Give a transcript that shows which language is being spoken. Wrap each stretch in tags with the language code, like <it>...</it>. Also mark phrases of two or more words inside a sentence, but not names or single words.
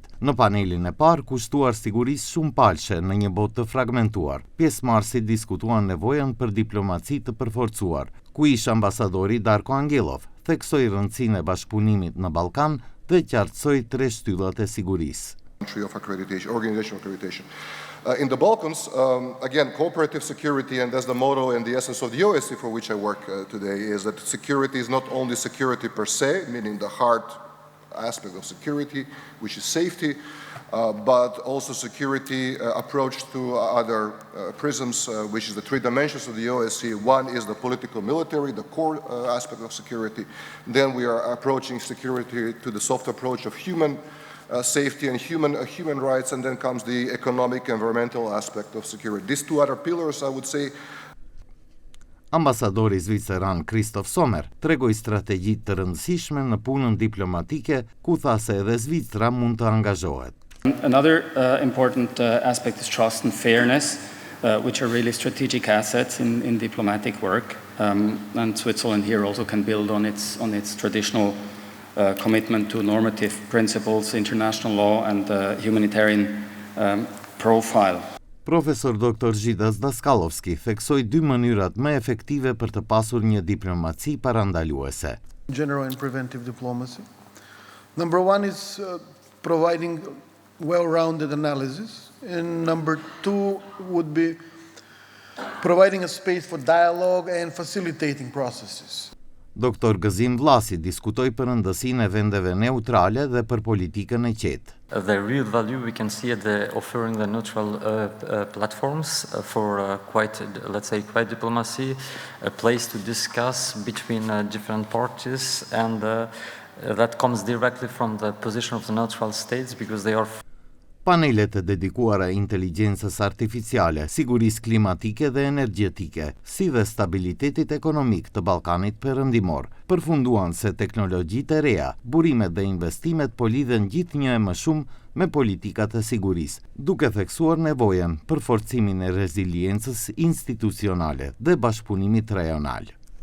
<sq>Në panelin e parë kushtuar sigurisë shumë palshe në një botë të fragmentuar, pjesëmarrësit diskutuan nevojën për diplomaci të përforcuar, ku ish ambasadori Darko Angelov, theksoi rëndësinë e bashkëpunimit në Ballkan dhe qartësoi 3 shtyllat e sigurisë.</sq> <en>Organizational accreditation. In the Balkans, again, cooperative security, and that's the motto and the essence of the OSCE for which I work today, is that security is not only security per se, meaning the hard aspect of security, which is safety, but also security approach to other prisms, which is the 3 dimensions of the OSCE. One is the political military, the core aspect of security. Then we are approaching security to the soft approach of human safety and human rights, and then comes the economic, environmental aspect of security. These 2 other pillars, I would say.</en> <sq>Ambasadori zviceran Kristof Sommer tregoi strategjitë të rëndësishme në punën diplomatike, ku tha se edhe Zvicra mund të angazhohet.</sq> <en>Another important aspect is trust and fairness, which are really strategic assets in diplomatic work, and Switzerland here also can build on its traditional commitment to normative principles, international law and humanitarian profile.</en> <sq>Profesor Dr. Zhidas Daskalovski theksoi 2 mënyrat më efektive për të pasur një diplomaci parandaluese.</sq> <en>General and preventive diplomacy. Number 1 is providing well-rounded analysis, and number 2 would be providing a space for dialogue and facilitating processes.</en> <sq>Dr. Gëzim Vllasi diskutoi për rëndësinë e vendeve neutrale dhe për politikën e qetë.</sq> <en>The real value we can see at the offering the neutral platforms for quite diplomacy, a place to discuss between different parties, and that comes directly from the position of the neutral states because they are.</en> <sq>Panelet e dedikuara inteligjencës artificiale, sigurisë klimatike dhe energjetike, si dhe stabilitetit ekonomik të Ballkanit Perëndimor, përfunduan se teknologjitë e reja, burimet dhe investimet po lidhen gjithnjë e më shumë me politikat e sigurisë, duke theksuar nevojën për forcimin e reziliencës institucionale dhe bashkëpunimit rajonal.</sq>